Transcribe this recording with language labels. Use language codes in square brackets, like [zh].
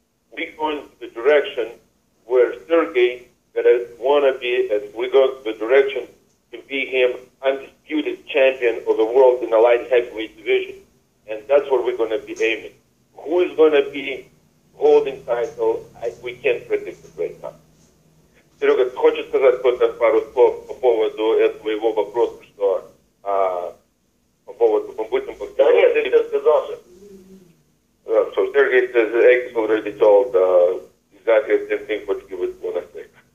[en] We're going to the direction where Sergey gonna want to be, and we're going to the direction to be him undisputed champion of the world in the light heavyweight division. And that's where we're going to be aiming. Who is going to be holding title, we can't predict it right now. [ru] Серега, ты хочешь сказать только пару слов по поводу этого его вопроса, что по поводу мы будем поговорить? Да нет, ты все сказал же. [en] So Sergey says X already told exactly the same thing what he would want to say.